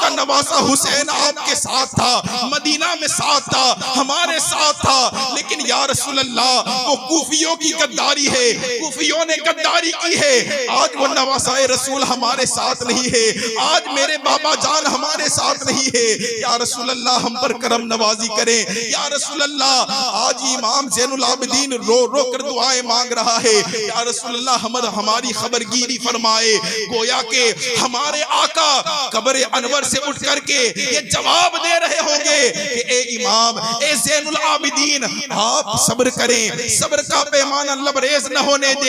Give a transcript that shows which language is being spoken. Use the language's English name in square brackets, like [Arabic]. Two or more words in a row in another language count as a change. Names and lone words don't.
[Urdu] کا نواسہ حسین آپ کے ساتھ تھا، مدینہ میں ساتھ تھا، ہمارے ساتھ تھا، لیکن [Arabic] یا رسول اللہ [Urdu] وہ کوفیوں کی غداری ہے، کوفیوں نے غداری کی ہے، آج وہ نواسہ رسول ہمارے ساتھ نہیں ہے، آج میرے بابا جان ہمارے ساتھ نہیں ہے، [Arabic] یا رسول اللہ [Urdu] ہم پر کرم نوازی کریں، [Arabic] یا رسول اللہ [Urdu] آج امام زین العابدین رو رو کر دعائیں مانگ رہا ہے، [Arabic] یا رسول اللہ [Urdu] ہماری خبرگیری فرمائے۔ گویا کہ ہمارے آقا قبر انور سے اٹھ کر کے یہ جواب دے رہے ہوں گے کہ اے امام، اے زین العابدین، آپ صبر کریں، صبر کا پیمانہ لبریز نہ ہونے دے۔